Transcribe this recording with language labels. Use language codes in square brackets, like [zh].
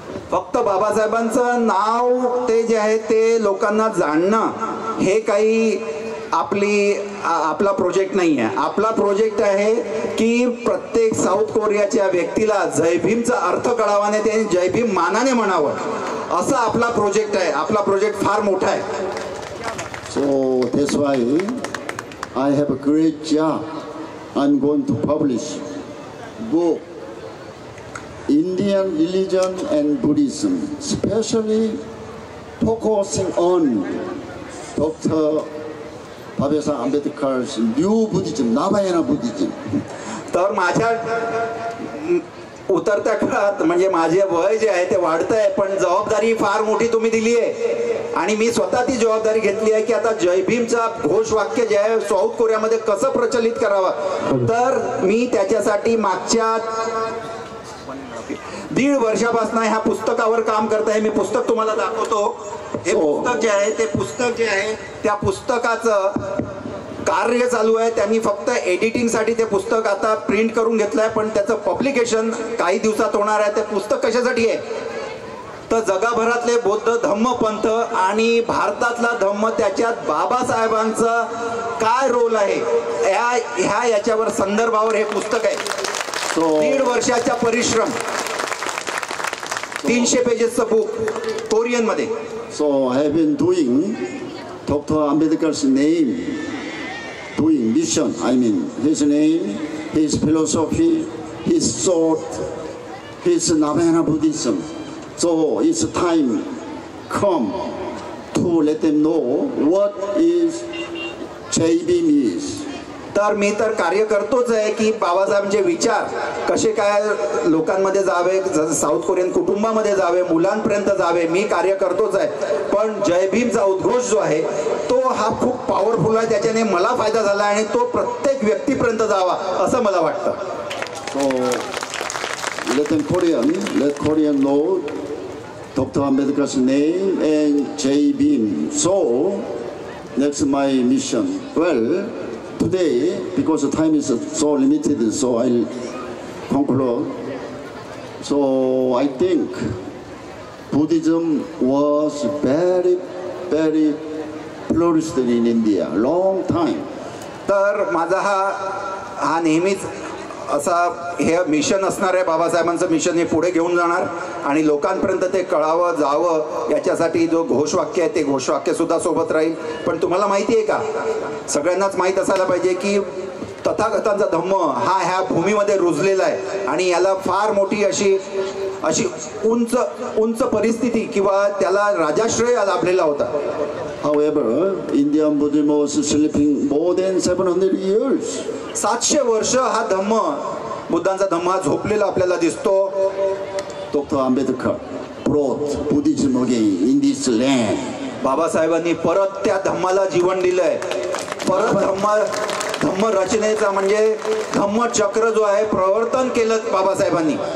[mr] फक्त बाबासाहेबांचं नाव ते जे आहे ते लोकांना जाणणं हे काही आपला प्रोजेक्ट नाही आहे. आपला प्रोजेक्ट आहे की प्रत्येक साऊथ कोरियाच्या व्यक्तीला जय भीमचा अर्थ कळावाने ते जय भीम मानाने म्हणावं, असं आपला प्रोजेक्ट आहे. आपला प्रोजेक्ट फार मोठा आहे. [en] So that's why I have a great job. I'm going to publish book Indian religion and Buddhism, especially focusing on Dr. Babasa Ambedkar's new Buddhism, Navayana Buddhism. [mr] तर माझ्या उतरत्या काळात म्हणजे माझे वय जे आहे ते वाढत आहे, पण जबाबदारी फार मोठी तुम्ही दिली आहे, आणि मी स्वतः ती जबाबदारी घेतली आहे की आता जय भीमचा घोषवाक्य जे आहे साऊथ कोरियामध्ये कसं प्रचलित करावं. तर मी त्याच्यासाठी मागच्या 1.5 वर्षापासून ह्या पुस्तकावर काम करत आहे. मी पुस्तक तुम्हाला दाखवतो. हे पुस्तक जे आहे ते पुस्तक जे आहे त्या पुस्तकाचं कार्य चालू आहे. त्यांनी फक्त एडिटिंगसाठी ते पुस्तक आता प्रिंट करून घेतलं आहे, पण त्याचं पब्लिकेशन काही दिवसात होणार आहे. ते पुस्तक कशासाठी आहे तर जगभरातले बौद्ध धम्मपंथ आणि भारतातला धम्म, त्याच्यात बाबासाहेबांचं काय रोल आहे याच्यावर संदर्भावर हे पुस्तक आहे. 1.5 वर्षाचा परिश्रम, 300 पेजेसचं बुक कोरियन मध्ये. [en] So I have been doing Dr. Ambedkar's name, doing mission. I mean his name, his philosophy, his thought, his Navayana Buddhism. So it's time come to let them know what is Jae-bin is. [mr] तर मी तर कार्य करतोच आहे की बाबासाहेबांचे विचार कसे काय लोकांमध्ये जावे, साऊथ कोरियन कुटुंबामध्ये जावे, मुलांपर्यंत जावे, मी कार्य करतोच आहे. पण जय भीमचा उद्घोष जो आहे तो हा खूप पॉवरफुल आहे, त्याच्याने मला फायदा झाला आणि तो प्रत्येक व्यक्तीपर्यंत जावा असं मला वाटतं. [en] So let Korean know Dr. Ambedkar's name and J. Bhim. So next my mission. Well, today because the time is so limited, so I'll conclude. So I think Buddhism was very flourished in India long time. [mr] तर माझा हा नेहमीच असा हे mission असणार आहे. बाबासाहेबांचं mission हे पुढे घेऊन जाणार आणि लोकांपर्यंत ते कळावं जावं याच्यासाठी जो घोषवाक्य आहे ते घोषवाक्य सुद्धा सोबत राहील. पण तुम्हाला माहिती आहे का, सगळ्यांनाच माहीत असायला पाहिजे की तथागतांचा धम्म हा ह्या भूमीमध्ये रुजलेला आहे आणि याला फार मोठी अशी उंच परिस्थिती किंवा त्याला राजाश्रय लाभलेला होता. [en] However, Indian Buddhism was sleeping more than 700 years. [mr] 700 वर्ष हा धम्म, बुद्धांचा धम्म हा झोपलेला आपल्याला दिसतो. [en] Dr. Ambedkar brought Buddhism again in this land. [mr] बाबासाहेबांनी परत त्या धम्माला जीवन दिलंय. परत धम्म रचनेचा म्हणजे धम्म चक्र जो आहे प्रवर्तन केलं बाबासाहेबांनी.